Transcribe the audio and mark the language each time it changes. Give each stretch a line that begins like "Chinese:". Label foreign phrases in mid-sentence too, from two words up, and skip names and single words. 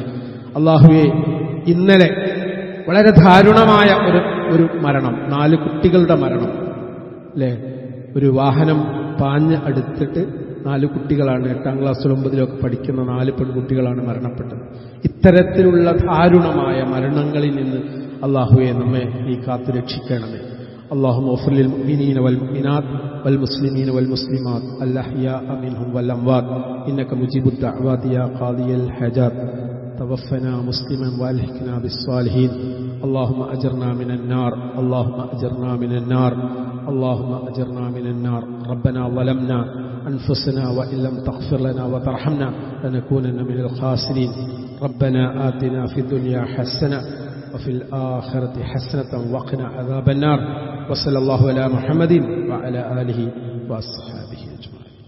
Malayalam: അല്ലാഹുവേ ഇന്നലെ വളരെ ദാരുണമായ ഒരു മരണം, 4 കുട്ടികളുടെ മരണം അല്ലേ? ഒരു വാഹനം പാഞ്ഞ് അടുത്തിട്ട് 4 കുട്ടികളാണ്, 8ാം ക്ലാസ്സിലും 9ലും പഠിക്കുന്ന 4 പെൺകുട്ടികളാണ് മരണപ്പെട്ടത്. ഇത്തരത്തിലുള്ള ദാരുണമായ മരണങ്ങളിൽ നിന്ന് അല്ലാഹുവേ നമ്മെ നീ കാത്തു രക്ഷിക്കണമേ.
Arabic: اللهم اغفر للمؤمنين والمؤمنات والمسلمين والمسلمات الأحياء منهم والأموات إنك مجيب الدعوات يا قاضي الحاجات توفنا مسلما والحقنا بالصالحين اللهم أجرنا من النار اللهم أجرنا من النار اللهم أجرنا من النار ربنا ظلمنا أنفسنا وإن لم تغفر لنا وترحمنا لنكونن من الخاسرين ربنا آتنا في الدنيا حسنة وفي الآخرة حسنة وقنا عذاب النار وصلى الله على محمد وعلى آله وأصحابه أجمعين.